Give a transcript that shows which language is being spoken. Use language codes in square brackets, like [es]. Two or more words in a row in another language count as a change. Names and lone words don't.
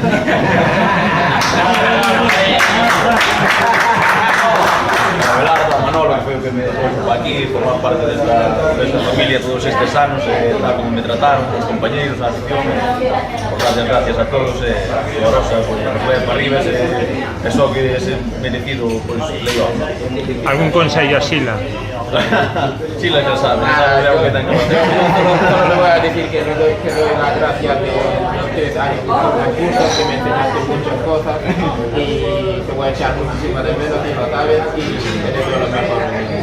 [gl] Abelardo, a Manolo, que foi o que me dejou aquí, formar parte desta familia todos estes anos, tal como me trataron, os compañeiros, a afición, pues, [es] gracias a todos, [gl] e o Arosa, pues, foi para arriba, e só que ese merecido, pues, legal. Algún consello a Sila? [es] Sila ya sabe algo que ten que hacer. Solo le voy a decir que le doy las gracias de los 3 años que estuve en curso, que me enseñaste muchas cosas y te voy a echar muchísimas de menos y lo sabes y te deseo lo mejor.